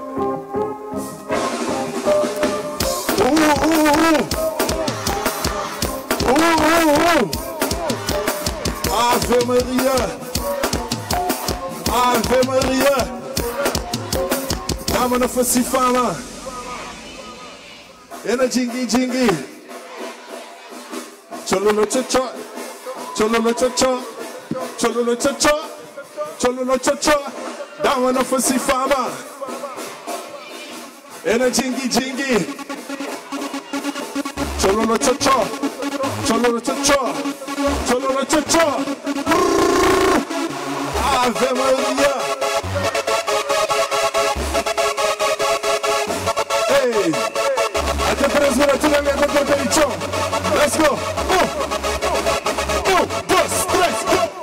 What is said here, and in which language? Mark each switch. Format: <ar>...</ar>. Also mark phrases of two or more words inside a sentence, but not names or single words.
<pt>Ave Maria, Ave Maria, dá-me na face fama, é na jingue, chololo chocho, chololo chocho, chololo chocho, chololo chocho, dá-me na face fama, é na jingue, chololo chocho, chololo chocho, chololo chocho. Ave Maria! Hey! Até 3 minutos na minha competição.</pt> <en>Let's go! 1, 2, 3, go!</en>